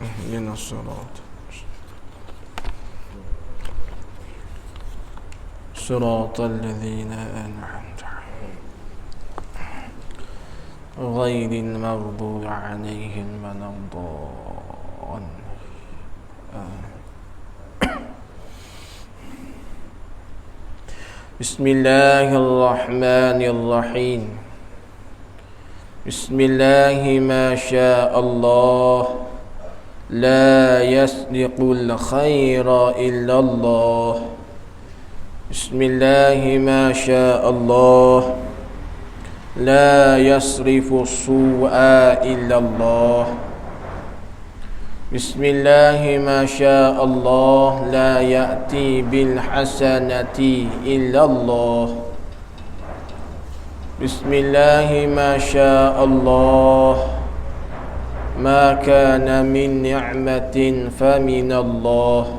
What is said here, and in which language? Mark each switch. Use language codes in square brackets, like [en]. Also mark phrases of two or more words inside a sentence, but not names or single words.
[ar] اهدنا الصراط صراط الذين أنعمت عليهم غير المغضوب عليهم ولا الضالين. بسم الله الرحمن الرحيم. بسم الله ما شاء الله لا يسوق الخير إلا الله. بسم الله ما شاء الله لا يصرف السوء إلا الله. بسم الله ما شاء الله لا يأتي بالحسنات إلا الله. بسم الله ما شاء الله ما كان من نعمة فمن الله.